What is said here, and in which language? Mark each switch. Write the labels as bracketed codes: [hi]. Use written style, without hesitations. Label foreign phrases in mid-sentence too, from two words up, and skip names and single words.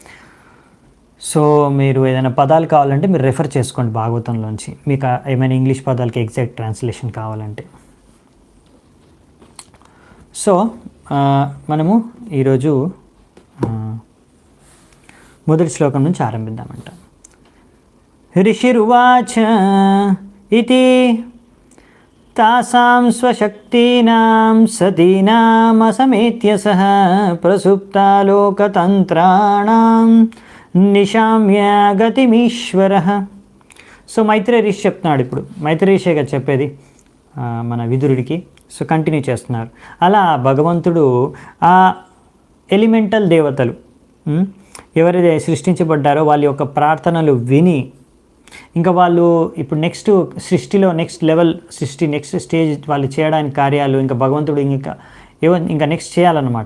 [te] సో మీరు ఏదైనా పదాలు కావాలంటే మీరు రెఫర్ చేసుకోండి భాగవతంలోంచి, మీకు ఏమైనా ఇంగ్లీష్ పదాలకి [en] exact translation [te] కావాలంటే. సో మనము ఈరోజు మొదటి శ్లోకం నుంచి ఆరంభిద్దామంట. [sa] ऋषिरुवाच इति तासां स्वशक्तीनां सतीनामसमेत्य सह प्रसुप्तालोकतन्त्राणां నిశామ్య గతిమీశ్వరః. [te] సో మైత్రేయ ఋషి చెప్తున్నాడు. ఇప్పుడు మైత్రేయ ఋషిగా చెప్పేది మన విదురుడికి. సో కంటిన్యూ చేస్తున్నారు. అలా భగవంతుడు ఆ ఎలిమెంటల్ దేవతలు ఎవరైతే సృష్టించబడ్డారో వాళ్ళ యొక్క ప్రార్థనలు విని, ఇంకా వాళ్ళు ఇప్పుడు నెక్స్ట్ సృష్టిలో [en] next level [te] సృష్టి [en] next stage [te] వాళ్ళు చేయడానికి కార్యాలు ఇంకా భగవంతుడు ఇంకా నెక్స్ట్ చేయాలన్నమాట.